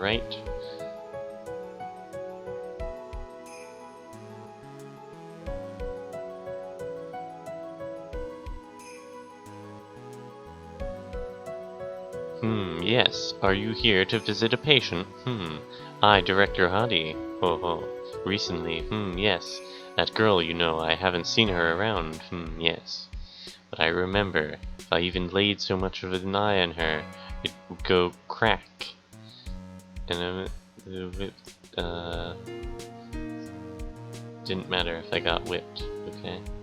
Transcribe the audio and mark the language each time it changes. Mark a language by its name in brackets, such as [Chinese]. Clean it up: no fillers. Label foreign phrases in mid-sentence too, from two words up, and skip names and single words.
[English] Wright. Yes. Are you here to visit a patient? I, Director Hadi. Ho ho. Recently, yes. That girl, you know, I haven't seen her around, yes. But I remember, if I even laid so much of an eye on her, it would go crack. And it didn't matter if I got whipped, okay?